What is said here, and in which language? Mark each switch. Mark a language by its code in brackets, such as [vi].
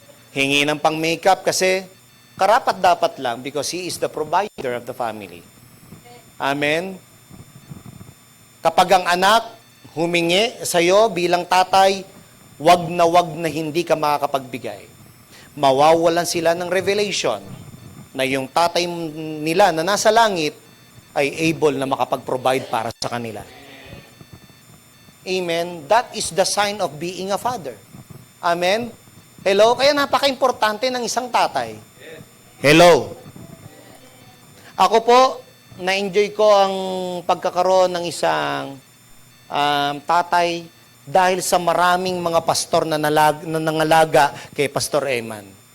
[tl] Hingi ng pang makeup kasi karapat dapat lang [en] because he is the provider of the family. Amen? [tl] Kapag ang anak humingi sa'yo bilang tatay, wag na hindi ka makakapagbigay. Mawawalan sila ng revelation na yung tatay nila na nasa langit ay able na makapag-provide para sa kanila. Amen? [en] That is the sign of being a father. Amen? Hello? [tl] Kaya napaka-importante ng isang tatay. Hello? Ako po, na-enjoy ko ang pagkakaroon ng isang tatay dahil sa maraming mga pastor na nangalaga kay Pastor Eman.